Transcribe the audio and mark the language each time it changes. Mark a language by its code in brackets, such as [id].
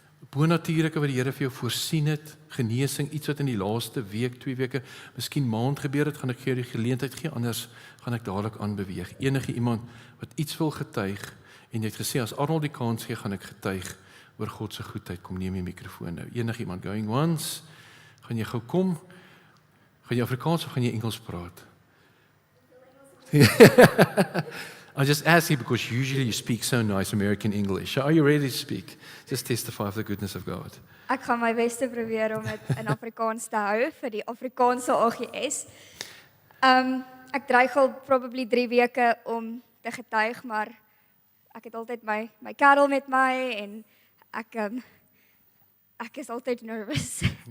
[af] Bonatuurlike wat die Here vir jou voorsien het, genesing, iets wat in die laaste week, 2 weke, miskien maand gebeur het, gaan ek vir jou die geleentheid gee, anders gaan ek dadelik aanbeweeg. Enige iemand wat iets wil getuig, en jy het gesê, as Arnold die kans gee, gaan ek getuig oor God se goedheid, kom neem die mikrofoon nou. Enige iemand, going once, gaan jy gou kom, gaan jy Afrikaans of gaan jy Engels praat? [en] I just ask you because usually you speak so nice American English. So are you ready to speak? Just testify of the goodness of God. [af] Ek gaan my bes te probeer om dit in Afrikaans te hou vir die Afrikaanse AGS. Ek dreig al probably 3 weke om te getuig, maar ek het altyd my kerel met my en ek is altyd nervous.